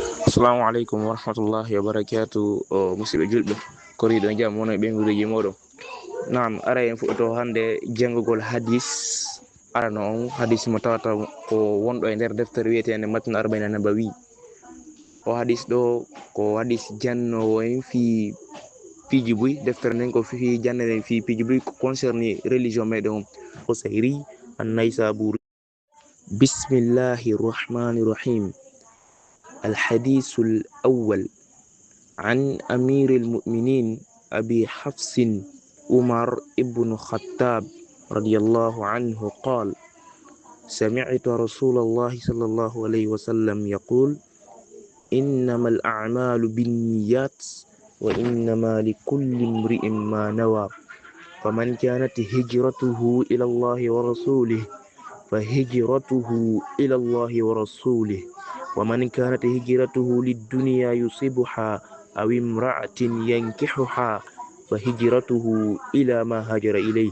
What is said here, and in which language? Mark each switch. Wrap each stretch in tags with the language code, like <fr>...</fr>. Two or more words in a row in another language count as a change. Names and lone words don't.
<ar>السلام عليكم ورحمة الله وبركاته.</ar> <ff>Musidɓe julɓe koriɗo jam wona ɓe gureji moɗon. Naam, ara en fuɗɗoto hande jangugol hadis. Arano on hadis mo tawata ko wonɗo e nder deftere wiyetende matn arba'in nabawi. O hadis ɗo ko hadis jannowo en fiji buy. Deftere nden ko fi jannere fi fiji buy ko concerné religion meɗen Qusayri an-Naysaburi.</ff> <ar>بسم الله الرحمن الرحيم. الحديث الأول عن أمير المؤمنين أبي حفص عمر بن الخطاب رضي الله عنه قال: سمعت رسول الله صلى الله عليه وسلم يقول: إنما الأعمال بالنيات وإنما لكل امرئ ما نوى، فمن كانت هجرته إلى الله ورسوله فهجرته إلى الله ورسوله، ومن كانت هجرته للدنيا يصيبها أو امرأة ينكحها فهجرته إلى ما هاجر إليه.</ar>